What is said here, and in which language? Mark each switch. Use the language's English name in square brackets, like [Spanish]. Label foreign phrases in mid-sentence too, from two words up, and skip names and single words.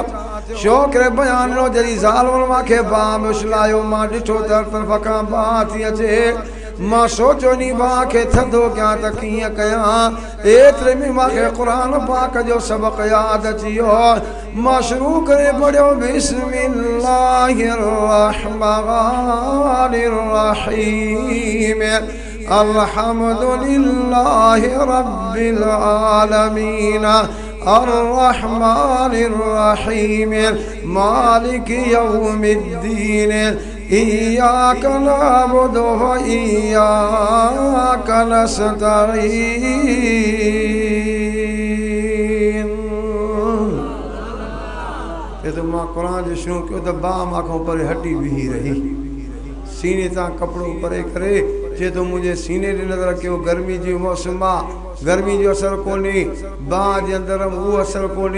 [Sindhi] छोकिरे बयान ॾिनो, जॾहिं ज़ालिमनि मूंखे बाह में उछलायो, मां ॾिठो त हर तरफ़ खां बाह थी अचे। मां सोचो नी बाह खे थधो कयां त कीअं कयां। एतिरे में मूंखे क़ुरान पाक जो सबक़ यादि अची वियो। मां शुरू करे पढ़ियो, [Arabic] بسم الله الرحمن الرحيم، الحمد لله رب العالمين، الرحمن الرحيم، مالك يوم الدين، إياك نعبد وإياك نستعين. [Sindhi] ये तो मां कुरान जो शुरू कयो त बाह माखों परे हटी बीही रही। सीने तां कपिड़ो परे करे चए तो मुंहिंजे सीने ॾे नज़र कयो। गर्मी जी मौसम आहे, गर्मी जो असर कोन्हे, बाह जे अंदरि उहो असर कोन्हे।